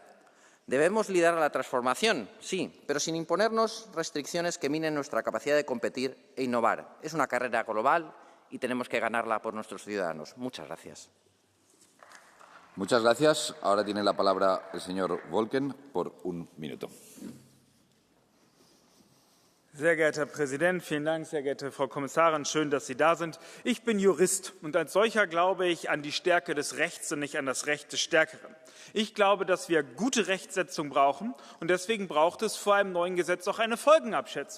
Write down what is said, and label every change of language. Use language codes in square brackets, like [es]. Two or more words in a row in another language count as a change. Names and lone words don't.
[es] Debemos liderar la transformación, sí, pero sin imponernos restricciones que minen nuestra capacidad de competir e innovar. Es una carrera global y tenemos que ganarla por nuestros ciudadanos. Muchas gracias. Muchas gracias. Ahora tiene la palabra el señor Volken por un minuto. [de] Sehr geehrter Herr Präsident, vielen Dank, sehr geehrte Frau Kommissarin, schön, dass Sie da sind. Ich bin Jurist und als solcher glaube ich an die Stärke des Rechts und nicht an das Recht des Stärkeren. Ich glaube, dass wir gute Rechtsetzung brauchen und deswegen braucht es vor einem neuen Gesetz auch eine Folgenabschätzung.